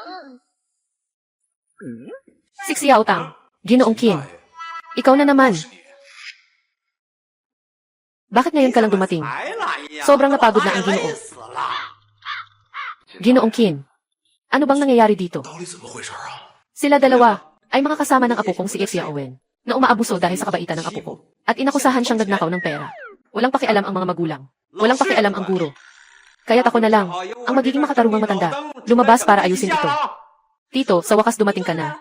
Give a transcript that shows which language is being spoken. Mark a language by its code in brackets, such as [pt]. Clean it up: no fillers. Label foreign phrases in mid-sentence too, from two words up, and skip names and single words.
[tl] Siksi Yaotang. Ginoong Qin. Ikaw na naman. Bakit ngayon ka lang dumating? [zh] 来了呀， [tl] Sobrang napagod na ang Ginoo. [zh] 死了。 [tl] Ginoong Qin. Ano bang nangyayari dito? [zh] 到底怎么回事啊？ [tl] Sila dalawa ay mga kasama ng apo kong si Xia Owen na umaabuso dahil sa kabaitan ng apo ko. At inakusahan siyang nagnakaw ng pera. Walang pakialam ang mga magulang. Walang pakialam ang guro. Kaya't ako na lang, ang magiging makatarungang matanda, lumabas para ayusin ito. Tito, sa wakas dumating ka na.